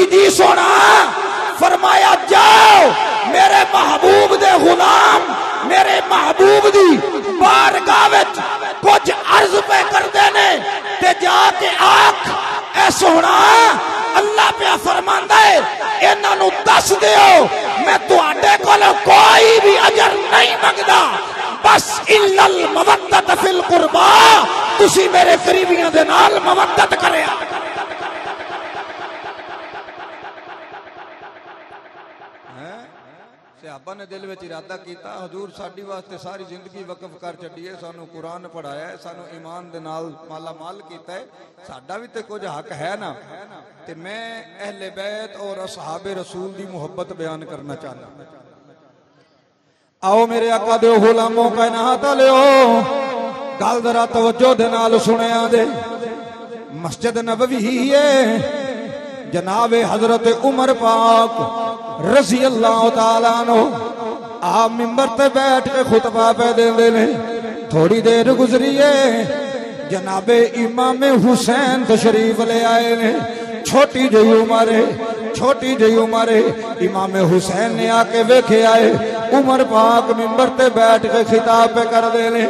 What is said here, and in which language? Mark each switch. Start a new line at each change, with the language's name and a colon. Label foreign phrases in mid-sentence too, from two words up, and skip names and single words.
Punjabi: جی سونا، فرمایا جاؤ میرے محبوب دے غلام میرے محبوب دی بارگاہ وچ کجھ عرض پے کر دینے تے جا کے آکھ اے سونا اللہ پے فرماندا ہے اینہاں نوں دس دیو میں تہاڈے کول کوئی بھی اجر نہیں منگدا، بس
Arabic: إلا المودة في القربى,
Punjabi: تسی میرے قریبیاں دے نال مودت کریا. صحابہ نے دل وچ ارادہ کیتا، حضور ساڈی واسطے ساری زندگی وقف کر چھڈی ہے، سانوں قرآن پڑھایا ہے، سانوں ایمان دے نال مالا مال کیتا ہے، ساڈا بھی تے کجھ حق ہے نا. تے میں اہلِ بیت اور اصحابِ رسول دی محبت بیان کرنا چاہنا. آؤ میرے آقا دے غلاموں کائنات والیو، گل ذرا توجہ دے نال سنیا دے. مسجد نبوی ہے، جنابِ حضرت عمر پاک
Arabic: رضي الله تعالى عنه
Punjabi: آپ منبر تے بیٹھ کے خطبہ پے دیندے نے. تھوڑی دیر گزری ہے، جنابِ امام حسین تشریف لے آئے نے. چھوٹی جی عمر ہے، چھوٹی جی عمر ہے، امام حسین نے آ کے ویکھے آئے، عمر پاک منبر تے بیٹھ کے خطاب پے کر دے نے.